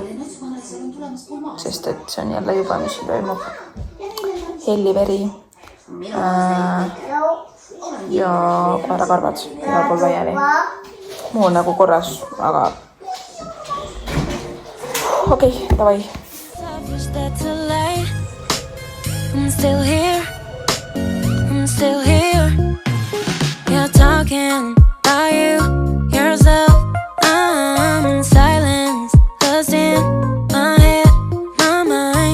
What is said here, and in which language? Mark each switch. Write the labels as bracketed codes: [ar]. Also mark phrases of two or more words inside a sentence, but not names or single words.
[et] Sest et see on jälle juba, mis siin toimub. Helliveri ja koerakarvad igal pool laiali. Muu on nagu korras, aga okei, davai. [en] I'm still here. You're talking about you, yourself. I'm in silence, lost in my head, my mind.